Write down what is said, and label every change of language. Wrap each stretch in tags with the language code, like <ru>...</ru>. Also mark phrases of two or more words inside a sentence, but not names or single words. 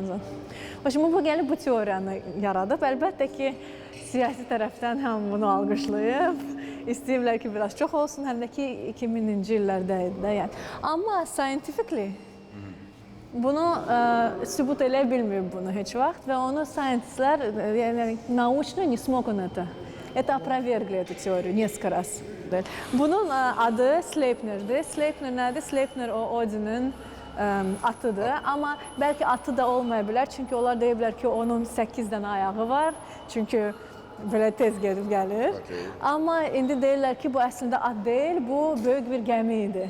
<az>Şimdi bu gəlib bu teoriyanı yaradıb. Əlbəttə ki, siyasi tərəfdən həm bunu alqışlayıb, istəyirlər ki, biraz çox olsun, həm də ki, 2000-ci illərdə idi. Amma scientifically bunu sübut eləyə bilməyib bunu heç vaxt və onu scientistlər, yəni</az> <ru>naучно не смог он это. Это опровергли эту теорию несколько раз.</ru> <az>Bunun adı Sleipner'dir. Sleipner nədir? Sleipner o Odin'in atıdır. Amma bəlkə atı da olmaya bilər. Çünki onlar deyiblər ki, onun 8 dənə ayağı var. Çünki belə tez gedib gəlir. Amma indi deyirlər ki, bu əslində at deyil, bu böyük bir gəmi idi.</az>